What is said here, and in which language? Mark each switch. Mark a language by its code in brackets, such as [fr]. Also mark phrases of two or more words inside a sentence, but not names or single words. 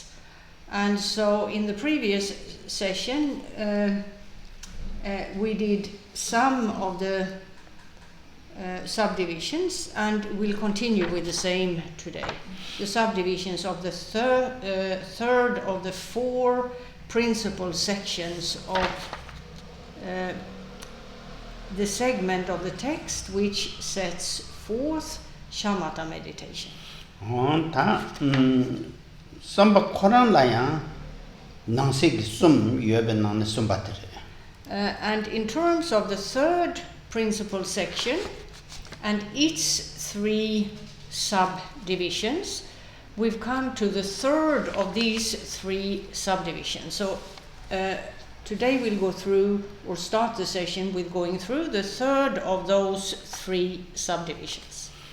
[en] And so in the previous session we did some of the subdivisions, and we'll continue with the same today. The subdivisions of the third of the 4 principal sections of the segment of the text which sets forth shamatha meditation. Samba Koran laya nangsik sum yobe nang sumbatere. And in terms of the third principal section and its 3 subdivisions, we've come to the third of these 3 subdivisions. So today we'll go through, or start the session with going through the third of those 3 subdivisions.